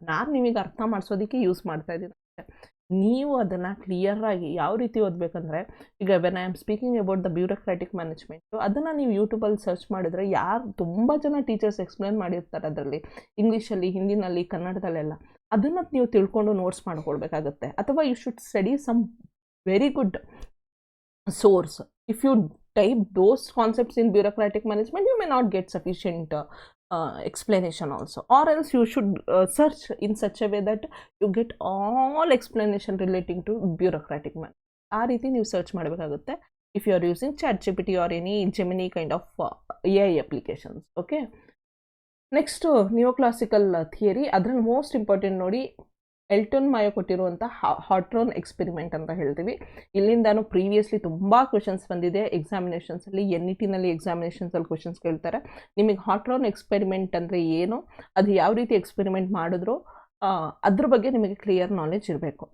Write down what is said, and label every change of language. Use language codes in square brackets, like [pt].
[kn] ನಾನು ನಿಮಗೆ ಅರ್ಥ ಮಾಡಿಸೋದಕ್ಕೆ ಯೂಸ್ ಮಾಡ್ತಾ ಇದ್ದೀನಿ. ನೀವು ಅದನ್ನು ಕ್ಲಿಯರಾಗಿ ಯಾವ ರೀತಿ ಓದಬೇಕಂದ್ರೆ, ಈಗ [en] when I am speaking about the bureaucratic management, [kn] ಅದನ್ನು ನೀವು ಯೂಟ್ಯೂಬಲ್ಲಿ ಸರ್ಚ್ ಮಾಡಿದರೆ ತುಂಬ ಜನ ಟೀಚರ್ಸ್ ಎಕ್ಸ್ಪ್ಲೇನ್ ಮಾಡಿರ್ತಾರೆ ಅದರಲ್ಲಿ, ಇಂಗ್ಲೀಷಲ್ಲಿ, ಹಿಂದಿನಲ್ಲಿ, ಕನ್ನಡದಲ್ಲೆಲ್ಲ. ಅದನ್ನು ನೀವು ತಿಳ್ಕೊಂಡು ನೋಟ್ಸ್ ಮಾಡ್ಕೊಳ್ಬೇಕಾಗತ್ತೆ. ಅಥವಾ [en] You should study some very good source. If you type those concepts in bureaucratic management, you may not get sufficient explanation also, or else you should search in such a way that you get all explanation relating to bureaucratic management. [kn] ಆ ರೀತಿ ನೀವು search ಮಾಡಬೇಕಾಗುತ್ತೆ [en] if you are using ChatGPT or any Gemini kind of AI applications. Okay, next neoclassical theory. [kn] ಅದರಲ್ಲಿ most important ನೋಡಿ, Elton Mayo ಕೊಟ್ಟಿರುವಂಥ ಹಾಟ್ರೋನ್ experiment ಅಂತ ಹೇಳ್ತೀವಿ. ಇಲ್ಲಿಂದಾನು previously ತುಂಬ ಕ್ವೆಶನ್ಸ್ ಬಂದಿದೆ ಎಕ್ಸಾಮಿನೇಷನ್ಸಲ್ಲಿ, NETನಲ್ಲಿ ಎಕ್ಸಾಮಿನೇಷನ್ಸಲ್ಲಿ ಕ್ವೆಶನ್ಸ್ ಕೇಳ್ತಾರೆ. ನಿಮಗೆ ಹಾಟ್ರೋನ್ ಎಕ್ಸ್ಪೆರಿಮೆಂಟ್ ಅಂದರೆ ಏನು, ಅದು ಯಾವ ರೀತಿ ಎಕ್ಸ್ಪೆರಿಮೆಂಟ್ ಮಾಡಿದ್ರು, ಅದ್ರ ಬಗ್ಗೆ ನಿಮಗೆ ಕ್ಲಿಯರ್ ನಾಲೆಜ್ ಇರಬೇಕು.